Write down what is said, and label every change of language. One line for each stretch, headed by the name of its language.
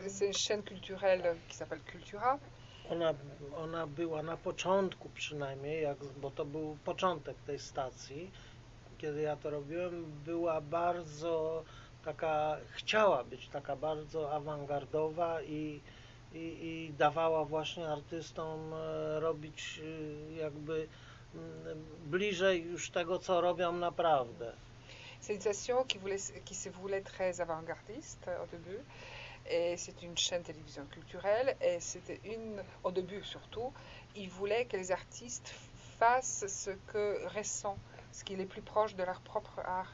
French: C'est une chaîne culturelle qui s'appelle Cultura.
Polish: Ona była na początku przynajmniej, bo to był początek tej stacji, kiedy ja to robiłem, była bardzo taka, chciała być taka bardzo awangardowa i dawała właśnie artystom robić jakby bliżej już tego, co robią naprawdę.
French: C'est une station qui se voulait très avant-gardiste au début. Et c'est une chaîne télévision culturelle. Et c'était une, au début surtout, ils voulaient que les artistes fassent ce que ressent, ce qui est le plus proche de leur propre art.